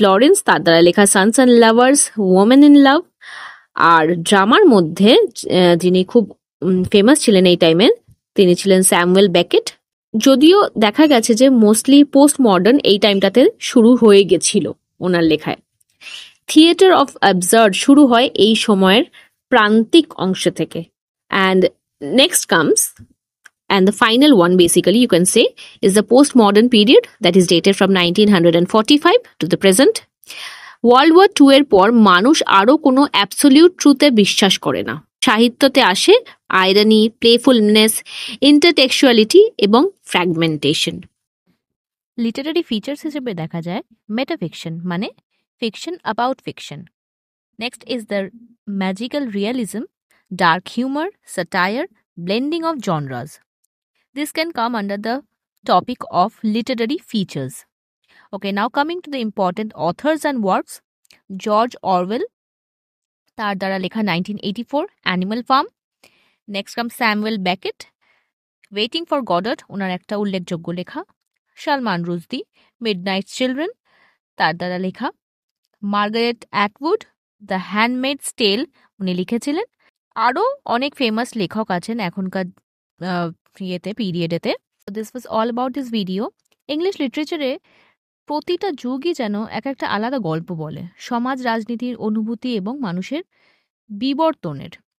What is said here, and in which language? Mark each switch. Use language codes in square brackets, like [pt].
[bn] Lawrence, তার দ্বারা লেখা Sans and lovers, women in love. আর ড্রামার মধ্যে যিনি খুব ফেমাস ছিলেন এই টাইমে তিনি ছিলেন স্যামুয়েল বেকেট। যদিও দেখা গেছে যে মোস্টলি পোস্ট মডার্ন এই টাইমটাতে শুরু হয়ে গেছিল ওনার লেখায়। থিয়েটার অফ অ্যাবসার্ড শুরু হয় এই সময়ের প্রান্তিক অংশ থেকে। [en] And next comes, and the final one basically you can say is the postmodern period that is dated from 1945 to the present. [bn] World war 2 এর পর মানুষ আরো কোনো অ্যাবসলিউট ট্রুথে বিশ্বাস করে না। সাহিত্যতে আসে আইরনি, প্লেফুলনেস, ইন্টারটেক্সচুয়ালিটি এবং ফ্র্যাগমেন্টেশন। লিটারারি ফিচার্স হিসেবে দেখা যায় মেটাফিকশন, মানে fiction about fiction. [en] Next is the magical realism, dark humour, satire, blending of genres. This can come under the topic of literary features. Okay, now coming to the important authors and works. George Orwell, [bn] তার দ্বারা লেখা [en] 1984, Animal Farm. Next comes [bn] Samuel Beckett, Waiting for Godot, ওনার একটা উল্লেখযোগ্য লেখা। Salman Rushdie, Midnight Children, তার দ্বারা লেখা। Margaret অ্যাটউড, the হ্যান্ডমেডস টেল, উনি লিখেছিলেন। আরও অনেক ফেমাস লেখক আছেন এখনকার পিরিয়ডেতে। [en] This was all about this video. [bn] English লিটারেচারে প্রতিটা যুগই যেন একটা আলাদা গল্প বলে, সমাজ, রাজনীতির, অনুভূতি এবং মানুষের বিবর্তনের।